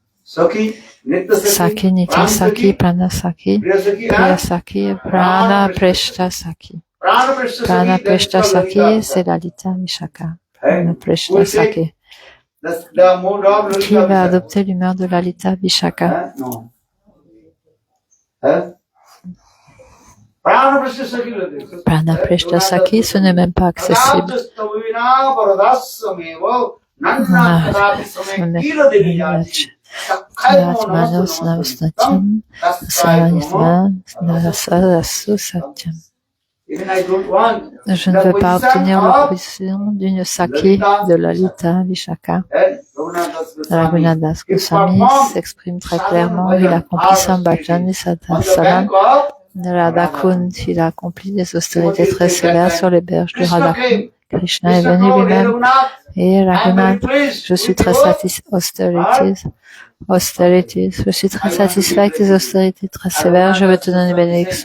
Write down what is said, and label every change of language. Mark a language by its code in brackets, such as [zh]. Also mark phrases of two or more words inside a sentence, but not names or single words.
[sa] Saki, Nitya Saki, Prana Saki, Priya Saki, Prana Preshta Saki. Prana Preshta Saki, [fr] c'est Lalita Vishaka. [sa] Prana Preshta Saki. [fr] Qui va adopter l'humeur de Lalita Vishaka? [sa] Pranaprishta Saki, [fr] ce n'est même pas accessible. [sa] Atmanos Navasnatyam Saranitman Navasadasu Satyam. [fr] Je ne veux pas obtenir l'opposition d'une Saki de Lalita Vishaka. Raghunadas Goswami s'exprime très clairement. Il accomplit son bhajan et sadhana. Radha Kund, il a accompli des austérités très sévères sur les berges du Radha Kund. Krishna est venu lui-même. Et Raghunath, je suis très satisfait. [en] Austerities. [fr] Je suis très satisfait avec tes austérités très sévères. Je veux te donner bénédiction.